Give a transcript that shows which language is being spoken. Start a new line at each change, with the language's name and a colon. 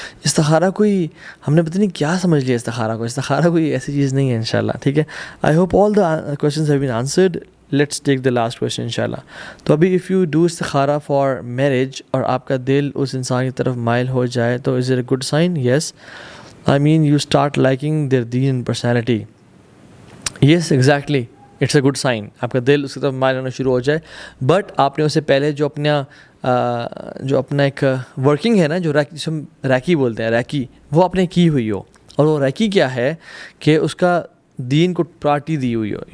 Urdu: استخارہ کوئی ہم نے پتہ نہیں کیا سمجھ لیا استخارہ کو. استخارہ کوئی ایسی چیز نہیں ہے انشاءاللہ. ٹھیک ہے.
English: I hope all the questions have been answered. Let's take the last question انشاءاللہ.
Urdu: تو ابھی
English: if you do استخارہ for marriage
Urdu: اور آپ کا دل اس انسان کی طرف مائل ہو جائے تو
English: Is it a good sign? Yes. I mean you start liking their deen and personality. Yes, exactly. It's a good sign.
Urdu: آپ کا دل اس کی طرف مائل ہونا شروع ہو جائے. بٹ آپ نے اسے پہلے جو اپنا ایک ورکنگ ہے نا، جو ریکی بولتے ہیں، ریکی، وہ آپ نے کی ہوئی ہو. اور وہ ریکی کیا ہے کہ اس کا دین کو پراٹی دی ہوئی ہو.